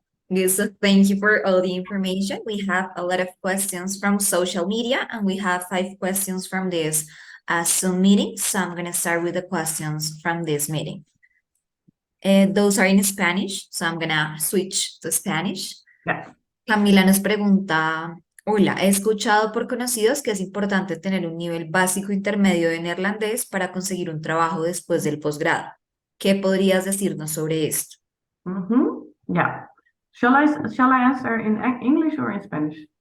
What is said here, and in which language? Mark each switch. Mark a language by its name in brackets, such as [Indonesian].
[English] Yes, so thank you for all the information. We have a lot of questions from social media, and we have 5 questions from this Zoom meeting. So I'm going to start with the questions from this meeting. Those are in Spanish, so I'm going to switch to Spanish. Yes. [Spanish] Camila nos pregunta, hola, he escuchado por conocidos que es importante tener un nivel básico intermedio de neerlandés para conseguir un trabajo después del posgrado. ¿Qué podrías decirnos sobre esto? [English] Yeah. Shall I answer in English or in Spanish?